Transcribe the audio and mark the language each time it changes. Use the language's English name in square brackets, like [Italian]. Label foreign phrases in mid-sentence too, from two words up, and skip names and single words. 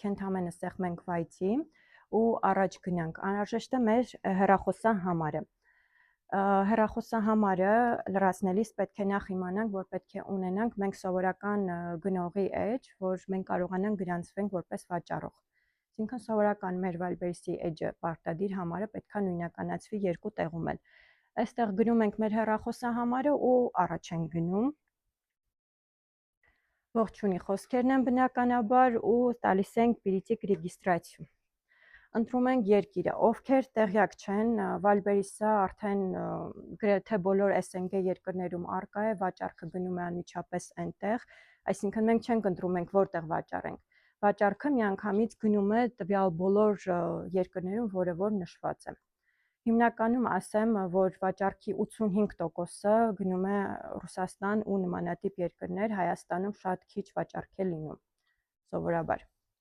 [Armenian] է ընդհանրապես սեղմենք վայցի ու առաջ գնանք։ Անհրաժեշտ է մեր հեռախոսահամարը։ Հեռախոսահամարը լրացնելիս պետք է նախ իմանանք, որ պետք է ունենանք մենք սովորական գնողի էջ, որ մենք կարողանանք գրանցվենք որպես վաճառող։ Այսինքն սովորական մեր Wildberries-ի էջը պարտադիր համարը պետք է նույնականացվի երկու տեղում էլ։ Այստեղ գրում ենք մեր հեռախոսահամարը ու առաջ ենք գնում։ Ողջունի խոսքերն են բնականաբար ու տալիս ենք [Russian] «Перейти к регистрации»։ [Armenian] Ընտրում ենք երկիրը, ովքեր տեղյակ չեն, Wildberries-ը արդեն գրեթե բոլոր SNG երկրներում առկա է, վաճառքը գնում է անմիջապես այնտեղ, այսինքն մենք չենք ընտրում ենք որտեղ վաճառենք։ Վաճառքը միանգամից գնում է տվյալ բոլոր երկրներում, որը որ նշված է։ Հիմնականում ասեմ, որ վաճառքի 85%-ը գնում է Ռուսաստան ու նմանատիպ երկրներ, Հայաստանում շատ քիչ վաճառք է լինում, սովորաբար։